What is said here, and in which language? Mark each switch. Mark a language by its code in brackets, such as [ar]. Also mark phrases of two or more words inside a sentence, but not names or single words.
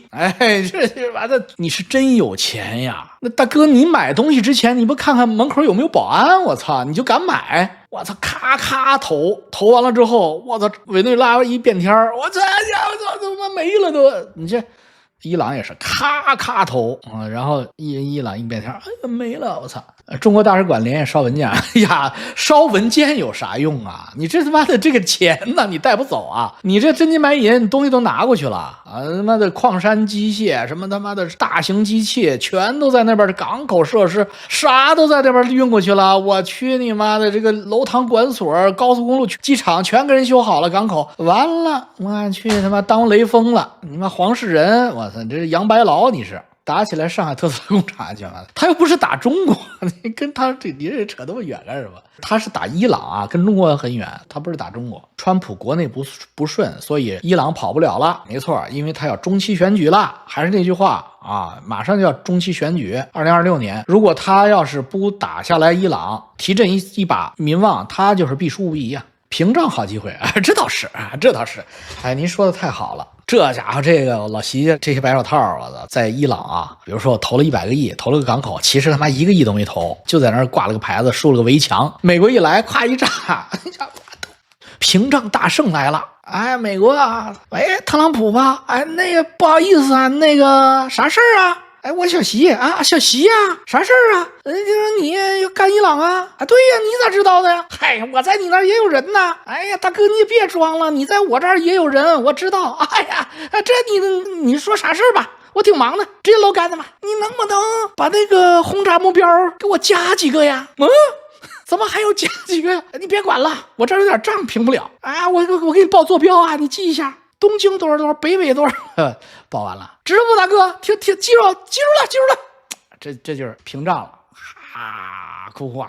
[zh] 這完了，你是真有錢呀？那大哥，你買東西之前，你不看看門口有沒有保安？我操，你就敢買？我操，咔咔投完了之後，我操，委內瑞拉一變天，我操，他媽沒了都！你這。伊朗也是咔咔投然後伊朗一變天，沒了，我操！中國大使館連夜燒文件，哎呀，燒文件有啥用啊？你這他媽的這個錢呢，你帶不走啊？你這真金白銀東西都拿過去了啊！他媽的礦山機械，什麼他媽的大型機器，全都在那邊的港口設施，啥都在那邊運過去了。我去你媽的，這個樓堂館所、高速公路、機場全給人修好了，港口完了，我去他媽當雷鋒了，你媽黃世仁，我操，這是楊白勞，你是打起來上海特斯拉工廠去了，他又不是打中國，你跟他你這扯那麼遠幹什麼？他是打伊朗啊，跟中國很遠，他不是打中國。川普國內不順，所以伊朗跑不了了，沒錯，因為他要中期選舉了。還是那句話啊，馬上就要中期選舉，2026年，如果他要是不打下來伊朗，提振一把民望，他就是必輸無疑啊。屏障好機會啊，這倒是啊，這倒是。哎，您說的太好了。這家伙，這個老習這些白手套，我操，在伊朗啊，比如說我投了100個億，投了個港口，其實他媽1個億都沒投，就在那兒掛了個牌子，豎了個圍牆。美國一來，咵一炸，屏障大勝來了。哎，美國啊，喂，特朗普吧，哎，那個不好意思啊，那個啥事兒啊？哎，我小習啊，小習啊，啥事兒啊？就是你要幹伊朗啊？啊，對呀，你咋知道的呀？嗨，我在你那兒也有人吶。哎呀，大哥你也別裝了，你在我這兒也有人，我知道。哎呀，這你說啥事兒吧？我挺忙的，這些老幹的吧？你能不能把那個轟炸目標給我加幾個呀？怎麼還有加幾個呀？你別管了，我這兒有點賬平不了。啊，我給你報坐標啊，你記一下。東京多少，北緯多少，報完了，知道不，大哥？記住了。這就是屏障了，哭哭啊！